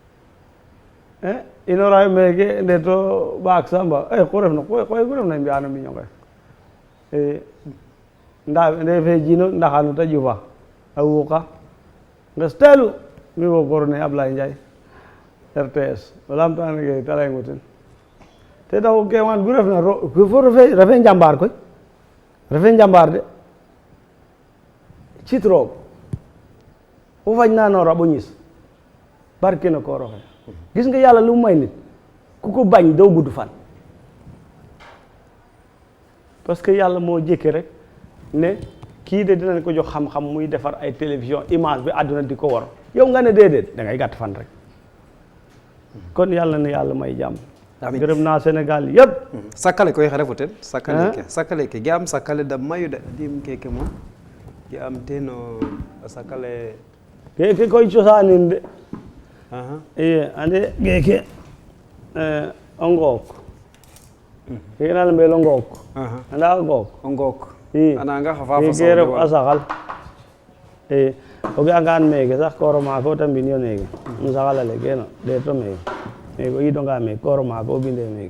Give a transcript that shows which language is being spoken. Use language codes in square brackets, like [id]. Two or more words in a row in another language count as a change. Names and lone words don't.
[srr] inoora meeke ndeto ɓaak Samba ku refna koy ku refna mbiyano mbiño nge nde fe jino ndaxano ta ƴufa a wuuqa nges teelu mi fo korne Ablaye Ndiaye RTS o lamtange te layongo ten te taxu kewan gu refna fo refe njambaar koy refe njambaar de cit roog o fañna no raɓo ñis barke no koor oxe [wo] gis nga yàlla lu mu may nit ku ko bañ doo gudd fan parce que yàlla moo jékki rek ne kii de dinañ ko jox xam-xam muy defar ay télévision image bi àdduna di ko war yow nga ne déedéet da ngay gàtt fan rek kon yàlla na yàlla may jàmm amiin gërëm naa Sénégal yëpp [srr] sakkale koy xare foten sakkale ke ge am sakkale da mayu de dim keke moom ge am teno sakkale keke koy cosanin de aha ande keke o ngook keke na lembel o ngook aha anda o ngook o ngook i ananga xa fa keke ref a saxal o ga'angaan meeke sax koor o maak o ta mbin yo neeke no saxal ale geeno ɗeeto meeke meeke o ƴiidonga meeke koor o maak o binde meeke